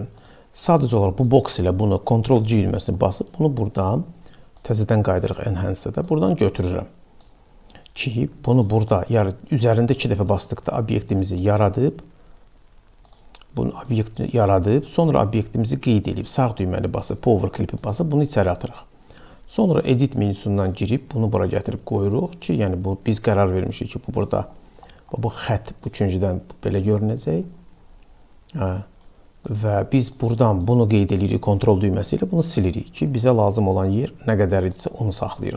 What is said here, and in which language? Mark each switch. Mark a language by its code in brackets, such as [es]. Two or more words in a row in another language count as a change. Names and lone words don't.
[az] Sadəcə olaraq bu boks ilə bunu Ctrl-G düyməsini basıb bunu buradan təzədən qaydırıq Enhance-də buradan götürürəm. Ki, bunu burada üzərində 2 dəfə basdıqda obyektimizi yaradıb, sonra obyektimizi qeyd edib, sağ düyməni basıb, power clip-i basıb bunu içəri atırıq. Sonra edit menusundan girib bunu bura gətirib qoyuruq ki, yəni biz qərar vermişik ki, bu burada bu xətt bu üçüncüdən belə görünəcək. Və biz buradan bunu qeyd edirik kontrol düyməsi ilə bunu silirik ki, bizə lazım olan yer nə qədər idisə onu saxlayırıq.